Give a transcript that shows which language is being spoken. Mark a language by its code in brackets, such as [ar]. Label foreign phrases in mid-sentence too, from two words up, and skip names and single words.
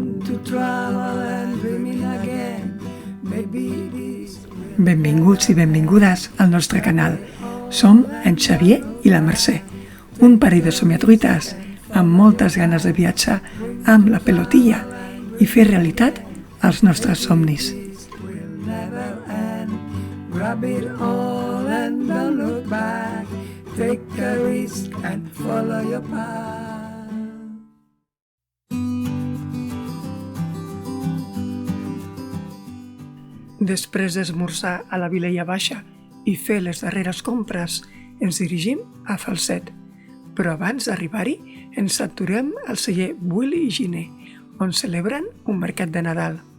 [en] to travel and dreaming again. Maybe this... [ca] Benvinguts i benvingudes al nostre canal. Som en Xavier i la Mercè, un parell de somiatruites amb moltes ganes de viatjar amb la pelotilla i fer realitat els nostres somnis. [en] will never end. Grab it all and don't look back. Take a risk and follow your path. [ca] Després d'esmorzar a la Vilella Baixa i fer les darreres compres, ens dirigim a Falset. Però abans d'arribar-hi, ens aturem al celler Willy i Giner, on celebren un mercat de Nadal.